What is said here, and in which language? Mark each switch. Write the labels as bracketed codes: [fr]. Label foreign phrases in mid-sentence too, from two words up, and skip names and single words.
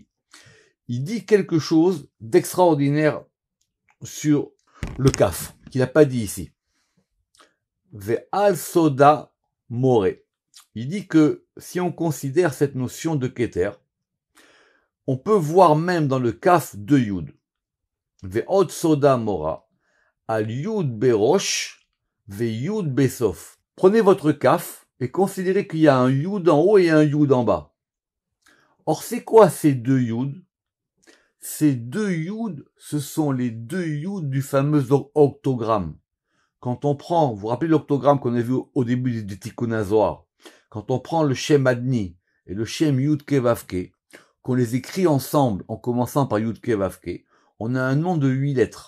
[fr] Il dit quelque chose d'extraordinaire sur le kaf, qu'il n'a pas dit ici. [he] ועל סודה מורה. [fr] Il dit que si on considère cette notion de keter, on peut voir même dans le kaf 2 yud. [he] ועוד סודה מורה, על יוד בראש, ויוד בסוף. [fr] Prenez votre kaf et considérez qu'il y a un yud en haut et un yud en bas. Or, c'est quoi ces 2 yud? Ces 2 yud, ce sont les 2 yud du fameux octogramme. Quand on prend, vous vous rappelez l'octogramme qu'on a vu au début du Tikkun HaZohar, quand on prend le Shem Adni et le Shem Yud Ke Vav Ke, qu'on les écrit ensemble en commençant par Yud Ke Vav Ke, on a un nom de 8 lettres.